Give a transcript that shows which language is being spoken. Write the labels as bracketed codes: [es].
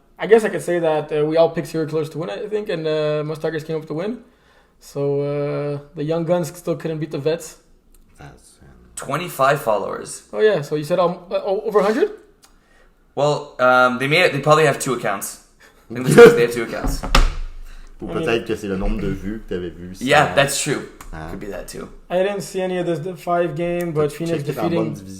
[en] I guess I could say that we all picked serial killers to win, I think, and most targets came up to win. So the young guns still couldn't beat the vets. 25 followers. Oh yeah, so you said over 100? Well, they probably have 2 accounts. I think they have 2 accounts. [fr] Ou peut-être que c'est le nombre de vues que tu avais vu. [en] Yeah, that's true. Could be that too. I didn't see any of this 5 game, but Phoenix defeating.